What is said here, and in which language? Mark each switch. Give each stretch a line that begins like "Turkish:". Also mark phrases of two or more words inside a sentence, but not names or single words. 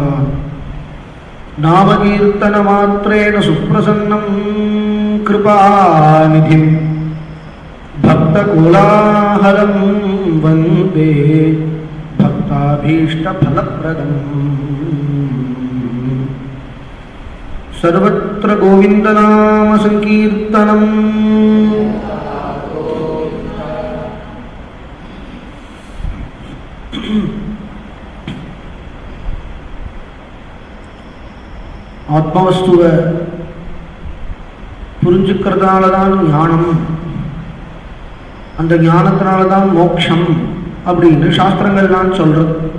Sanskrit: नामकीर्तनमात्रेण सुप्रसन्नं कृपानिधिं भक्तकोलाहलं वन्दे भक्ताभीष्टफलप्रदम्। सर्वत्र गोविन्दनाम संकीर्तनम्।
Tamil: ஆத்மவஸ்துவை புரிஞ்சுக்கிறதுனால தான் ஞானம், அந்த ஞானத்தினால தான் மோட்சம் அப்படின்னு சாஸ்திரங்கள் தான் சொல்றது.